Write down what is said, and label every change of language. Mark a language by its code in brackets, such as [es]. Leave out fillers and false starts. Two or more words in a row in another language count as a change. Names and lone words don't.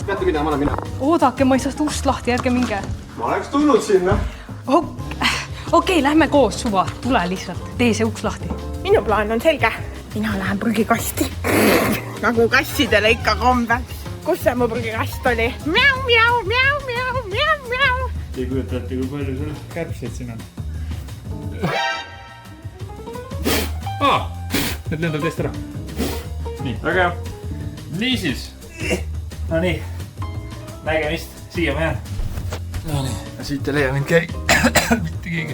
[et] Peate mida, ma olen mina. Oodake, ma ei saa ust lahti, ärge minge. Ma oleks tulnud sinna. Okei, lähme koos, suva. Tule lihtsalt. Tee see uks lahti. Minu plaan on selge. Mina lähen prügikasti. Nagu kassidele ikka kombeks. Kus see mu prügikast oli? Miau, miau, miau, miau, miau, miau. Te kujutate, kui palju sul kärbseid siin on. Need lendab teist ära. Nii, väga hea. Niisiis. No nii. Nägemist. Siia ma jään. No nii. Siit ei leia mind mitte keegi.